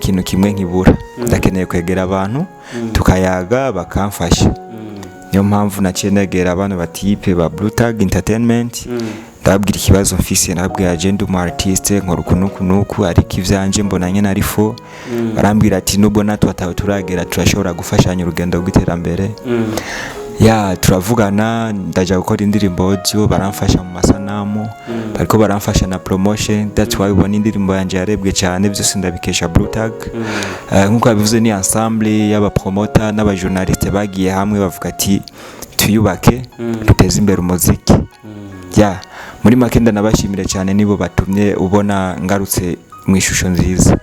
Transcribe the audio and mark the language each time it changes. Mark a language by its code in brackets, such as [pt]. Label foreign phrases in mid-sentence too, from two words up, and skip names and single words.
[rn] ikintu kimwe nkibura ndakeneye kwegera abantu tukayaga bakamfasha niyo mpamvu naciye negera abantu batipe ba Blue Tag Entertainment ndababwira ikibazo mfise nababwira agenda umu artiste nkora kunuku ariko ivyanje mbona nyene ari fo barambwira ati nubwo natwe atawe turagera turashobora gufashanya urugendo rw'iterambere turavugana ndaja gukora indirimbo audio baramfasha mu masanamu bariko baramfasha na promotion [en] that's why [rn] ubona indirimbo yanje yarebwe cyane byose ndabikesha Blue Tag nkuko babivuze ni ensemble y'aba promoter n'aba journaliste bagiye hamwe bavuga ati tuyubake duteze imbere umuziki muri make ndanabashimire cyane nibo batumye ubona ngarutse mu ishusho nziza